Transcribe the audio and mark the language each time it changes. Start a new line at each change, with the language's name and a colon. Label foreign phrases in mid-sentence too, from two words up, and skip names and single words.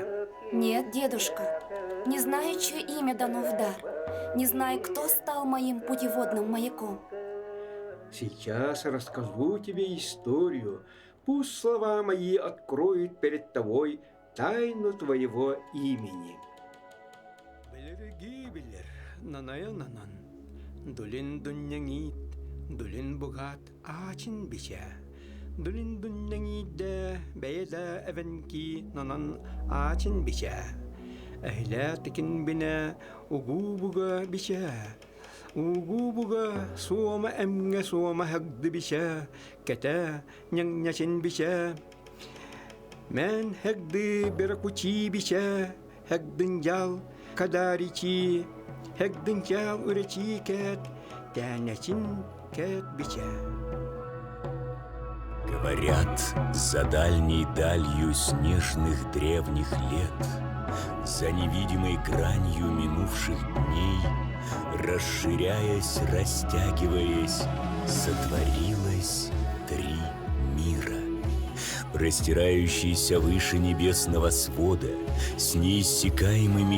Russian: Нет, дедушка, не знаю, чье имя дано в дар. Не знаю, кто стал моим путеводным маяком. Сейчас расскажу тебе историю. Пусть слова мои откроют перед тобой тайну твоего имени.
Evenki: Дулин дуньянгит, дулин бугат ачин бича. Дулин дуньянгит да бейда эвенки нанан ачин бича. Ахля тикин бина угу буга бича. Угу буга суома эмге суома хагды бича. Ката няньячин бича. Мен хагды беракучи бича. Хагдын ял кадаричи. Хэгдэн чал урачи кэт, тянячин кэт бича.
Russian: Говорят, за дальней далью снежных древних лет, за невидимой гранью минувших дней, расширяясь, растягиваясь, сотворилось 3 мира, простирающиеся выше небесного свода, с неиссякаемыми